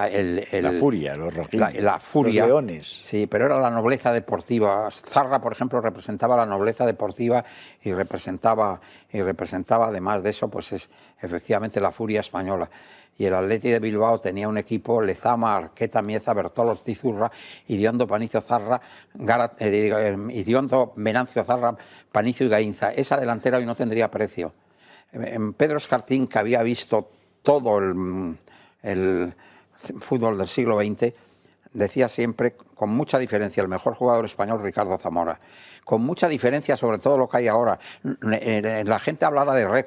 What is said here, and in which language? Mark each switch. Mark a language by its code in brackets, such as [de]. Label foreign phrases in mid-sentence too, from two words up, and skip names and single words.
[es] la furia, los rojillos, la furia, los leones. Sí, pero era la nobleza deportiva. Zarra, por ejemplo, representaba la nobleza deportiva y representaba además de eso, pues es efectivamente la furia española. Y el Athletic de Bilbao tenía un equipo: Lezama, Arqueta, Mieza, Bertolo, Ortiz Urra, Iriondo, Panicio Zarra, Iriondo, Venancio Zarra, Panicio y Gainza. Esa delantera hoy no tendría precio. Pedro Escartín, que había visto todo el fútbol del siglo XX, decía siempre, con mucha diferencia, el mejor jugador español, Ricardo Zamora. Con mucha diferencia sobre todo lo que hay ahora. La gente hablará de récord.